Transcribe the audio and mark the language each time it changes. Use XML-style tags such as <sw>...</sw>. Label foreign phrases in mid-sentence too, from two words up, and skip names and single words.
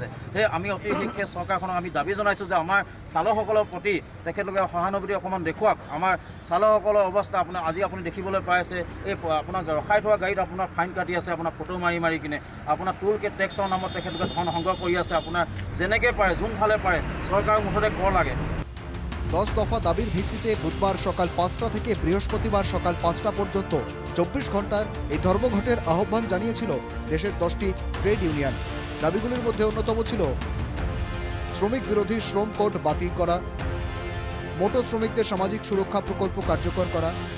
<as>সেই আমি অতি শীঘ্ৰে চৰকাৰখনক আমি দাবী জনাইছোঁ যে আমাৰ চালকসকলৰ প্ৰতি তেখেতলোকে সহানুভূতি অকণমান দেখুৱাওক। আমাৰ চালকসকলৰ অৱস্থা আজি আপুনি দেখিবলৈ পাই আছে, এই আপোনাৰ ৰখাই থোৱা গাড়ীত আপোনাৰ ফাইন কাটি আছে, আপোনাৰ ফটো মাৰি কিনে আপোনাৰ</as> <en>toll gate tax</en> <as>নামত তেখেতলোকে ধন সংগ্ৰহ কৰি আছে। আপোনাৰ যেনেকৈ পাৰে যোনফালে পাৰে চৰকাৰৰ মুঠতে কৰ লাগে।</as> <bn>10 দফা দাবির ভিত্তিতে বুধবার সকাল 5টা থেকে বৃহস্পতিবার সকাল 5টা পর্যন্ত 24 ঘন্টার এই ধর্মঘটের আহ্বান জানিয়েছিল দেশের 10টি ট্রেড ইউনিয়ন। দাবিগুলির মধ্যে অন্যতম ছিল শ্রমিক বিরোধী শ্রম কোড বাতিল করা, মোটর শ্রমিকদের সামাজিক সুরক্ষা প্রকল্প কার্যকর করা,</bn>